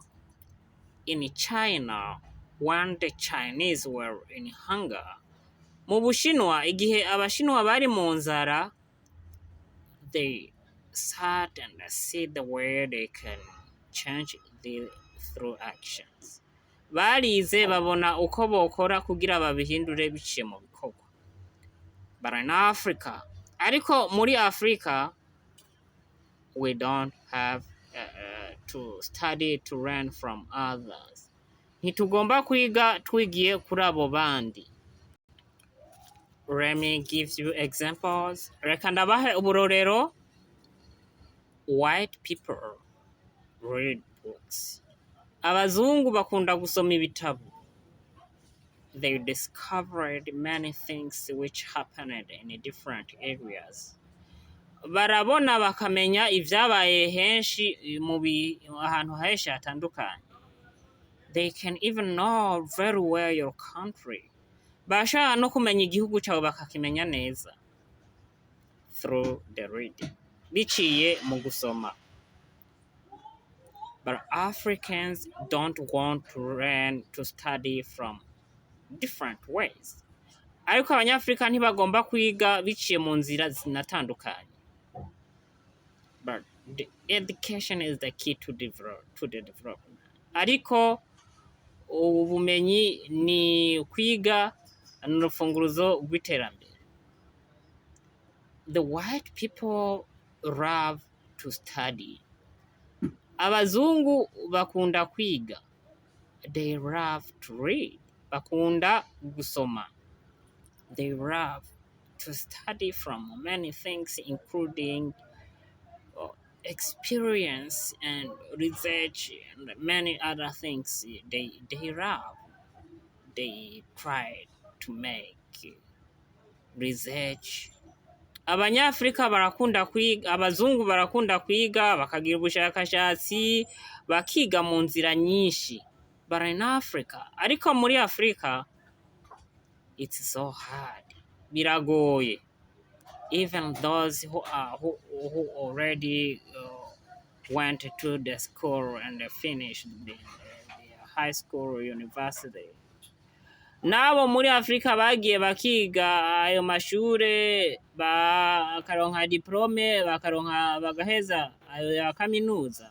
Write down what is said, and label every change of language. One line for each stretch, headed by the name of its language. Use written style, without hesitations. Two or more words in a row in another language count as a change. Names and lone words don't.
English: In China, when the Chinese were in hunger,
Rundi: mu Bushinwa, igihe Abashinwa bari mu nzara,
English: they sat and see the way they can change through actions.
Rundi: Barize babona uko bokora kugira babihindure biciye mu bikorwa.
English: But in Africa,
Rundi: ariko muri Africa,
English: we don't have to study to learn from others.
Rundi: Ntitugomba kwiga twigiye kuri abo bandi.
English: Let me give you examples.
Rundi: Reka ndabahe uburorero.
English: White people read books.
Rundi: Abazungu bakunda gusoma ibitabo.
English: They discovered many things which happened in different areas.
Rundi: Barabona bakamenya ivyabaye henshi ahantu henshi hatandukanye.
English: They can even know very well your country.
Rundi: Bashaka no kumenya igihugu cyawe bakakimenya neza.
English: Through the reading.
Rundi: Biciye mu gusoma.
English: But Africans don't want to learn to study from different ways.
Rundi: Ariko abanyafrika ntibagomba kwiga biciye mu nzira zinatandukanye.
English: but the education is the key to the development.
Rundi: Ariko ubumenyi ni kwiga ni urufunguzo rw'iterambere.
English: The white people love to study.
Rundi: Abazungu bakunda kwiga.
English: They love to read.
Rundi: Bakunda gusoma.
English: They love to study from many things, including experience and research and many other things. They love. They try to make research.
Rundi: Abanyafrika barakunda kwiga, abazungu barakunda kwiga, bakagira ubushakashatsi, bakiga mu nzira nyinshi.
English: But in Africa,
Rundi: ariko muri Afrika,
English: it's so hard.
Rundi: Biragoye.
English: Even those who already went to the school and finished the high school or university.
Rundi: Nabo muri Afrika bagiye bakiga ayo mashure bakaronka diplome bagaheza ayo ya kaminuza.